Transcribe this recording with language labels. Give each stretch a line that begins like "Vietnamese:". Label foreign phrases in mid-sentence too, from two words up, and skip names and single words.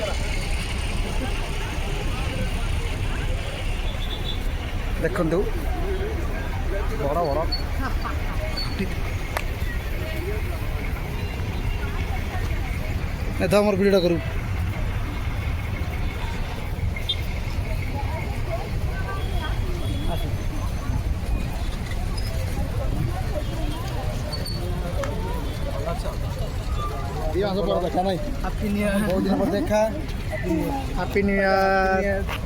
Odia: ଦେଖନ୍ତୁ ବଡ଼ ବଡ଼ ଏ ତ ଆମର ଭିଡ଼ିଓଟା କରୁ দেখা নাই
English: Happy New Year
Odia: ବହୁତ ଦିନ ପରେ ଦେଖା
English: Happy New Year